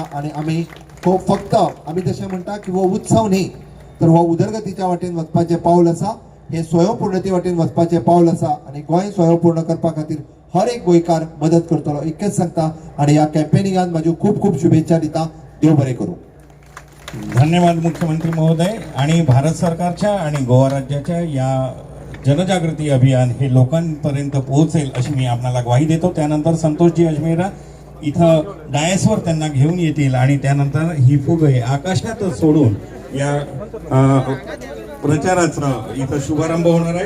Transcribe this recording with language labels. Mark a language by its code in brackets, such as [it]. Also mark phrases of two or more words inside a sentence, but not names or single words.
[kok] आणि आम्ही फक्त आम्ही तशें म्हणटा की हो उत्सव न्ही तर हो उदरगतीच्या वाटेन वचपाचें पावल आसा, हे स्वयंपूर्णते वाटेन वचपाचें पावल आसा. आणि गोंय स्वयंपूर्ण करपा खातीर हर एक गोंयकार मदत करतलो इतकेंच सांगता. आणि ह्या कॅम्पेनिंगान म्हाज्यो खूब खूब शुभेच्छा दिता. देव बरें करूं. [mr] धन्यवाद मुख्यमंत्री महोदय. आणि भारत सरकारच्या आणि गोवा राज्याच्या या जनजागृती अभियान हे लोकांपर्यंत पोहोचेल अशी मी आपल्याला ग्वाही देतो. त्यानंतर संतोषजी अजमेरा इथं डायसवर त्यांना घेऊन येतील आणि त्यानंतर ही फुगे आकाशातच सोडून या प्रचाराचा इथं शुभारंभ होणार आहे.